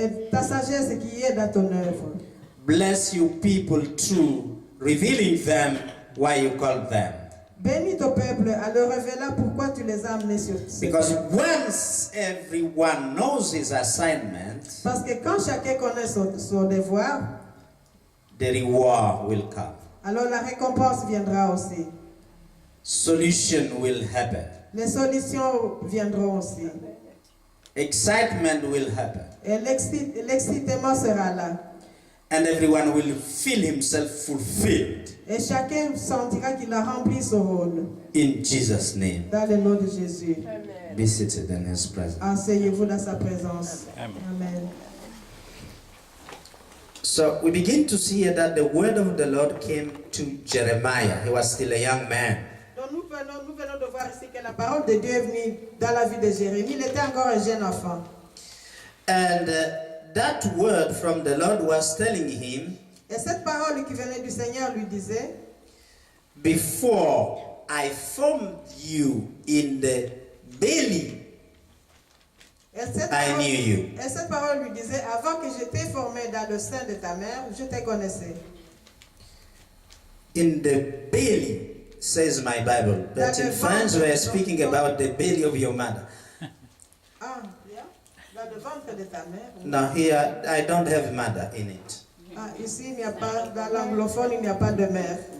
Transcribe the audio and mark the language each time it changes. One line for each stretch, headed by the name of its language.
French: ta sagesse qui est dans ton œuvre.
English: Bless you people through revealing them why you call them.
French: Bénis ton peuple en leur révélant pourquoi tu les as amenés sur ce
English: Because
French: terre.
English: once everyone knows his assignment,
French: Parce que quand chacun connaît son devoir,
English: the reward will come.
French: alors la récompense viendra aussi.
English: Solution will happen.
French: Les solutions viendront aussi.
English: Excitement will happen.
French: Et l'excitement sera là.
English: And everyone will feel himself fulfilled.
French: Et chacun sentira qu'il a rempli son rôle.
English: In Jesus' name.
French: Dans le nom de Jésus.
English: Be seated in his presence.
French: Asseyez-vous dans sa présence.
English: Amen. So we begin to see here that the word of the Lord came to Jeremiah. He was still a young man.
French: Donc nous venons de voir ici que la parole de Dieu est venue dans la vie de Jérémie. Il était encore un jeune enfant.
English: And that word from the Lord was telling him,
French: Et cette parole qui venait du Seigneur lui disait,
English: before I formed you in the belly,
French: et cette
English: I
French: parole,
English: knew you.
French: et cette parole lui disait, avant que je t'ai formé dans le sein de ta mère, je te connaissais.
English: In the belly, says my Bible. But in French, we are speaking about the belly of your mother. Ah, yeah?
French: Dans le ventre de ta mère.
English: Now here, I don't have mother in it.
French: Ah, ici, il n'y a pas, dans l'anglophone, il n'y a pas de mère.